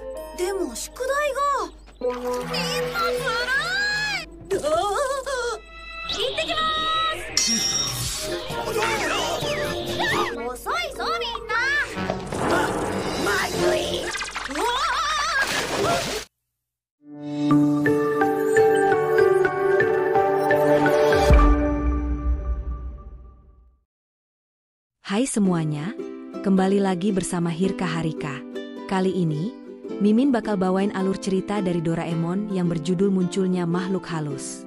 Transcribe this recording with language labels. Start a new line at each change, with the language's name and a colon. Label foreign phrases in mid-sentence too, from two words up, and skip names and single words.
Japanese: でも宿題がみんなずるい。行ってきます。遅いぞみんな。まずい。
Indonesian: Hai semuanya, kembali lagi bersama Hirka Harika. Kali ini, Mimin bakal bawain alur cerita dari Doraemon yang berjudul Munculnya Makhluk Halus.